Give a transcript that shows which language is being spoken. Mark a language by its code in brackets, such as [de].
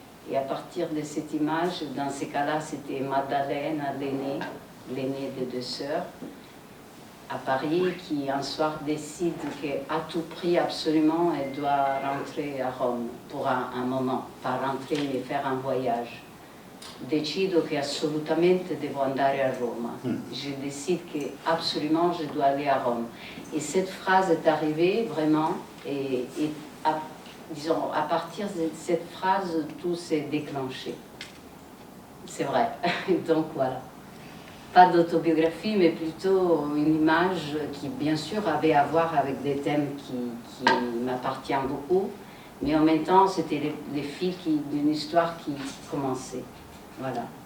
[fr] Et à partir de cette image, dans ces cas-là, c'était Maddalena, l'aînée des deux sœurs, à Paris, qui un soir décide qu'à tout prix, absolument, elle doit rentrer à Rome pour un moment, pas rentrer mais faire un voyage. [it] Decido che assolutamente devo andare a Roma. [fr] Je décide que absolument je dois aller à Rome. Et cette phrase est arrivée vraiment, et disons, à partir de cette phrase, tout s'est déclenché. C'est vrai. Donc voilà. Pas d'autobiographie, mais plutôt une image qui, bien sûr, avait à voir avec des thèmes qui m'appartiennent beaucoup, mais en même temps, c'était les fils d'une histoire qui commençait. Voilà.